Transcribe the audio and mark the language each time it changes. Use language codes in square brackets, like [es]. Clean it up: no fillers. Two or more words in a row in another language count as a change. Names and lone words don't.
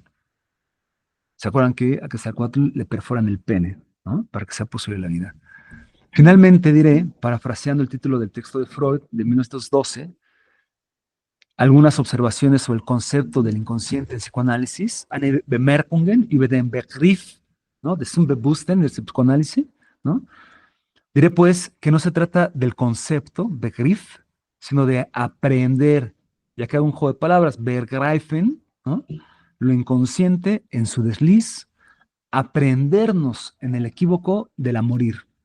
[es] ¿Se acuerdan que a Quetzalcóatl le perforan el pene, ¿no? Para que sea posible la vida? Finalmente diré, parafraseando el título del texto de Freud de 1912, algunas observaciones sobre el concepto del inconsciente en psicoanálisis, [de] eine Bemerkungen über den Begriff, ¿no? Des Unbewussten [es] del psicoanálisis, ¿no? Diré pues que no se trata del concepto, Begriff, sino de aprender, ya que hago un juego de palabras, begreifen, ¿no? Lo inconsciente en su desliz, aprendernos en el equívoco de la morir.